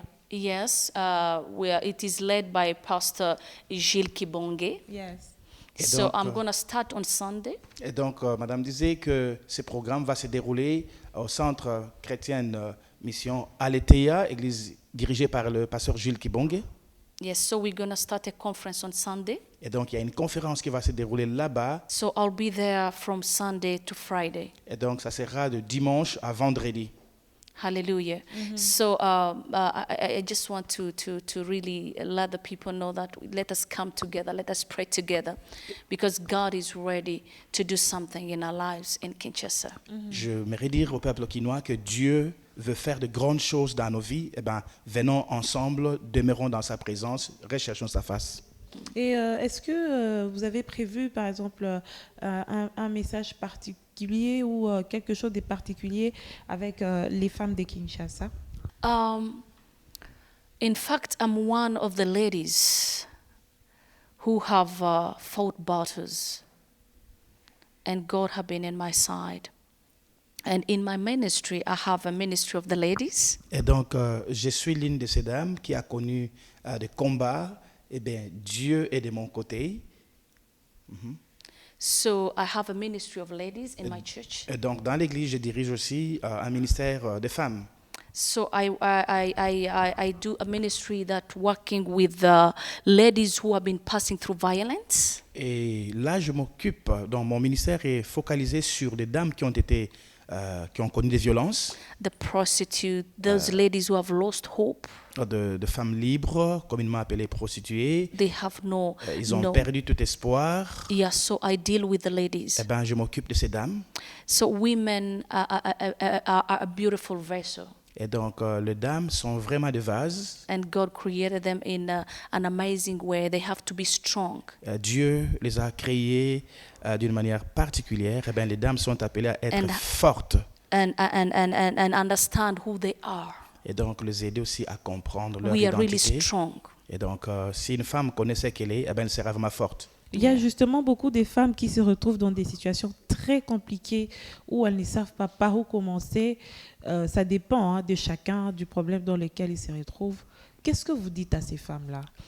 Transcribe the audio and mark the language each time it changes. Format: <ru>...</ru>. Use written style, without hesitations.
<en>Yes, where it is led by Pastor Gilles Kibonge. Yes.</en> <fr>Et</fr> <en>So</en> <fr>donc,</fr> <en>I'm going to start on Sunday.</en> <fr>Et donc, Madame disait que ce programme va se dérouler au centre chrétien mission Aletheia, église dirigée par le pasteur Gilles Kibonge.</fr> <en>Yes, so we're going to start a conference on Sunday.</en> <fr>Et donc, il y a une conférence qui va se dérouler là-bas.</fr> <en>So I'll be there from Sunday to Friday.</en> <fr>Et donc, ça sera de dimanche à vendredi.</fr> <en>Hallelujah. So I just want to really let the people know that let us come together, let us pray together, because God is ready to do something in our lives in Kinshasa.</en> <fr>Je voudrais dire au peuple quinois que Dieu veut faire de grandes choses dans nos vies. Eh bien, venons ensemble, demeurons dans sa présence, recherchons sa face. Et est-ce que vous avez prévu, par exemple, un message particulier ou quelque chose de particulier avec les femmes de Kinshasa?</fr> <en>In fact, I'm one of the ladies who have fought battles, and God have been in my side. And in my ministry, I have a ministry of the ladies.</en> <fr>Et donc, je suis l'une de ces dames qui a connu des combats. Eh bien, Dieu est de mon côté.</fr> <en>So I have a ministry of ladies in my church.</en> <fr>Et donc, dans l'église, je dirige aussi un ministère des femmes.</fr> <en>So I do a ministry that working with ladies who have been passing through violence.</en> <fr>Et là, je m'occupe, donc mon ministère est focalisé sur des dames qui ont connu des violences,</fr> <en>The prostitute, those ladies who have lost hope.</en> <fr>de femmes libres, communément appelées prostituées.</fr> <en>They have no.</en> <fr>Ils ont</fr> <en>no.</en> <fr>perdu tout espoir.</fr> <en>Yeah, so I deal with the ladies.</en> <fr>Eh ben, je m'occupe de ces dames.</fr> <en>So women are a beautiful vessel,</en> <fr>Et donc, les dames sont vraiment des vases.</fr> <en>and God created them in an amazing way. They have to be strong.</en> <fr>Dieu les a créées d'une manière particulière. Eh ben, les dames sont appelées à être</fr> <en>And-</en> <fr>fortes.</fr> <en>And understand who they are.</en> <fr>Et donc, les aider aussi à comprendre leur</fr> <en>We are really</en> <fr>identité.</fr> <en>strong.</en> <fr>Et donc, si une femme connaissait qu'elle est, eh ben, elle sera vraiment forte. Il y a justement beaucoup de femmes qui se retrouvent dans des situations très compliquées où elles ne savent pas par où commencer. Ça dépend de chacun, du problème dans lequel ils se retrouvent. Qu'est-ce que vous dites à ces femmes-là?</fr>